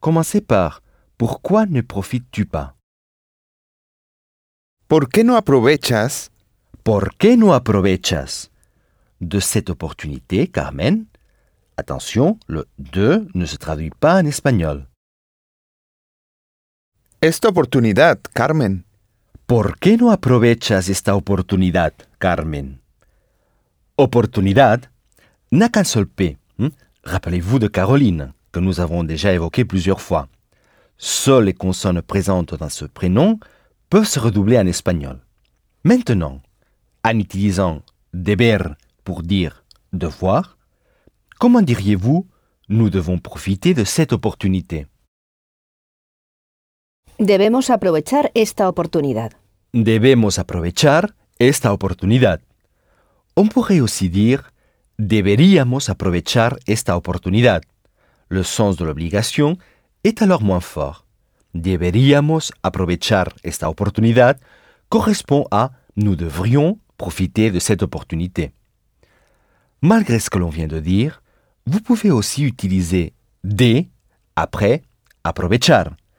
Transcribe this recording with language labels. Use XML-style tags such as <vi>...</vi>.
<fr>Commencez par « pourquoi ne profites-tu pas ?»</fr> <es>« ¿Por qué no aprovechas ?»« ¿Por qué no aprovechas ?»</es> <fr>De cette opportunité, Carmen, attention, le « de » ne se traduit pas en espagnol.</fr> <es>Esta oportunidad, Carmen. ¿Por qué no aprovechas esta oportunidad, Carmen?</es> <fr>Oportunidad n'a qu'un seul P. Rappelez-vous de Caroline, que nous avons déjà évoqué plusieurs fois. Seules les consonnes présentes dans ce prénom peuvent se redoubler en espagnol. Maintenant, en utilisant deber pour dire devoir, comment diriez-vous nous devons profiter de cette opportunité?</fr> <es>Debemos aprovechar esta oportunidad. Debemos aprovechar esta oportunidad.</es> <fr>On pourrait aussi dire</fr> <es>deberíamos aprovechar esta oportunidad.</es> <fr>Le sens de l'obligation est alors moins fort.</fr> <es>Deberíamos aprovechar esta oportunidad</es> <fr>correspond à nous devrions profiter de cette opportunité. Malgré ce que l'on vient de dire, vous pouvez aussi utiliser de après aprovechar.</fr>